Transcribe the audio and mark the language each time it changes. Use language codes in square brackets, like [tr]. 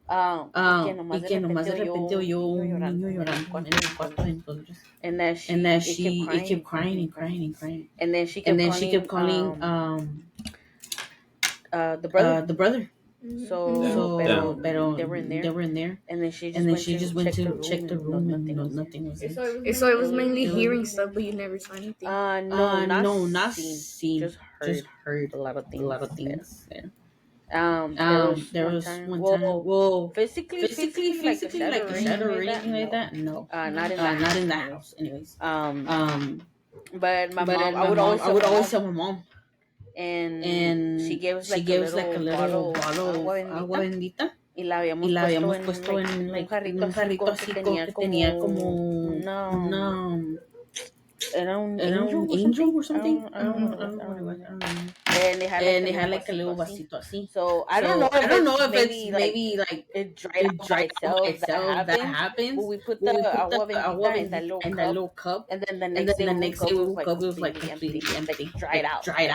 [es] Y que nomás de repente oyó un niño llorando en el cuarto de nosotros. [en] And that it kept crying. And then she kept calling the brother. So, pero they were in there. And then she just went to check the room, and nothing was there. So it was mainly hearing stuff, but you never saw anything. No, not seen. Just heard a lot of things. Yeah. There was one time. Well, physically, like a shadow or anything like that. No, not in that house. Anyways, but my mom, I would always tell my mom. And she gave us like a little bottle of agua bendita. [es] Y la habíamos puesto en un jarrito así que tenía como era un angel [en] or something. I don't know. And they had like a little [es] vasito así. [en] So I don't know if it's maybe like it dried out by itself that happens. But we put the agua bendita in that little cup. And then the next day we woke up, it was like completely empty. Dried out.